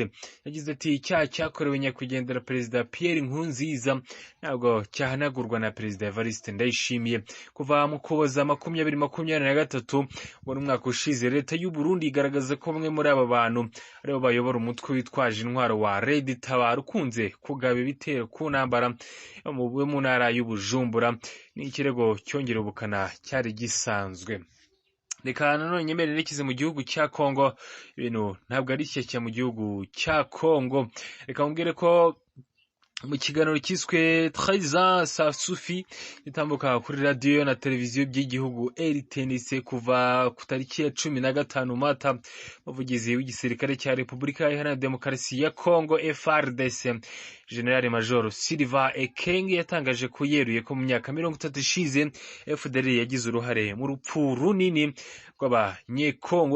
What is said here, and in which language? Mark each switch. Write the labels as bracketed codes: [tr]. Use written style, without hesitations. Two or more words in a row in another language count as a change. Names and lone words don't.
[rw] Yagize ati icyaha cyakorewe nyakwigendera Perezida Pierre Nkurunziza ntabwo cyahanagurwa na Perezida Evariste Ndayishimiye. Kuva mu Ukuboza 2023 ubwo umwaka ushize, leta y'u Burundi igaragaza ko bamwe muri aba bantu aribo bayobora umutwe witwaje intwaro wa Red Tabara ukunze kugaba ibitero ku ntambara mu ntara y'Ubujumbura. Ni ikirego cyongera ubukana cyari gisanzwe. Reka nanone nyemere nekize mu gihugu cya Kongo. Ibintu ntabwo ari shyashya mu gihugu cya Kongo. Reka mbwire ko mu kiganiro cyiswe 13 ans ça suffit gitambuka kuri radio na televiziyo by'igihugu RTNC kuva ku tariki ya 15 Mata, umuvugizi w'igisirikare cya Repubulika Iharanira Demokarasi ya Kongo FARDC General Major Sylvain Ekenge yatangaje ko yeruye ko mu myaka 30 ishize FDLR yagize uruhare mu rupfu runini rw'abanyekongo.